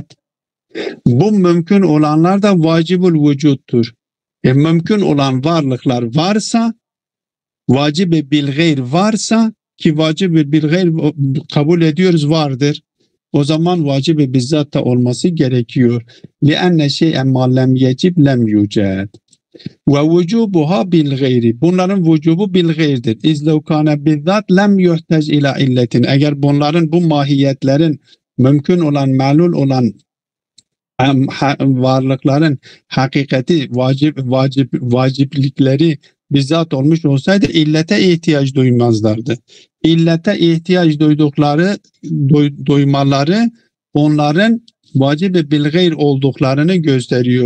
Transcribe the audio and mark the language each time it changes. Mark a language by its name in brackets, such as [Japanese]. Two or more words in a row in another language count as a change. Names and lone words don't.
[Turkish] Bu mümkün olanlar da vacibül vücuttur. Mümkün olan varlıklar varsa, vacib-i bil gayr varsa ki vacib-i bil gayr kabul ediyoruz vardır. O zaman vacib-i bizzat da olması gerekiyor. [Arabic] لِأَنَّ شَيْءً مَا لَمْ يَجِبْ لَمْ يُوجَدْ وَوُجُوبُهَا بِالْغَيْرِ. [Turkish] Bunların vücubu bil gayrdir. [Arabic] اِذْ لَوْ كَانَ بِالذَّاتِ لَمْ يُحْتَجْ اِلَى اِلَّةٍ. [Turkish] Eğer bunların bu mahiyetlerin mümkün olan, malul olan varlıkların hakikati, vaciplikleri bizzat olmuş olsaydı illete ihtiyaç duymazlardı. İllete ihtiyaç duymaları onların vacib-i bil gayr olduklarını gösteriyor.